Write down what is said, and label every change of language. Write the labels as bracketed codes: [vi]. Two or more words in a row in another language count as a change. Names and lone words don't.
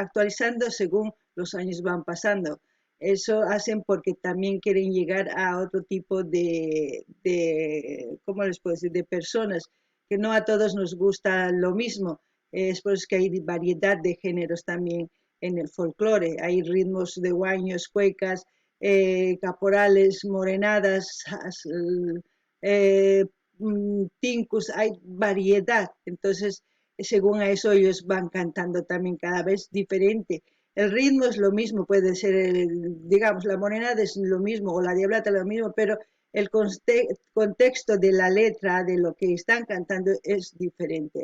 [es] Actualizando según los años van pasando. Eso hacen porque también quieren llegar a otro tipo ¿cómo les puedo decir? De personas, que no a todos nos gusta lo mismo. Es por eso que hay variedad de géneros también en el folclore. Hay ritmos de guaños, cuecas, caporales, morenadas, eh, tincus, hay variedad. Entonces, según a eso ellos van cantando también cada vez diferente. El ritmo es lo mismo, puede ser, digamos, la morenada es lo mismo o la diablata es lo mismo, pero el contexto de la letra, de lo que están cantando es diferente.